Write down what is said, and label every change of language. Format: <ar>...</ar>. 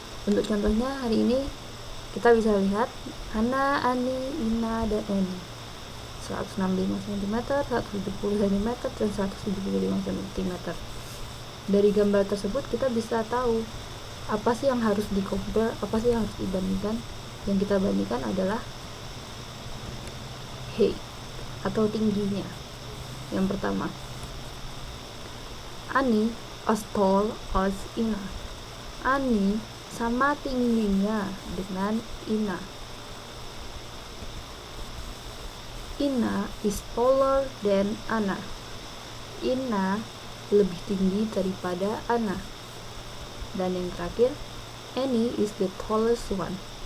<id>Untuk contohnya hari ini kita bisa lihat Hana, Ani, Ina, dan Eni 165 cm, 170 cm, dan 175 cm. Dari gambar tersebut kita bisa tahu apa sih yang harus di-compare, apa sih yang harus dibandingkan. Yang kita bandingkan adalah height atau tingginya.</id> <en>Yang pertama, Ani as tall as Ina.</en> <id>Ani sama tingginya dengan Ina.</id> <en>Ina is taller than Ana.</en> <id>Ina lebih tinggi daripada Ana.</id> <en>Dan yang terakhir, Annie is the tallest one.</en>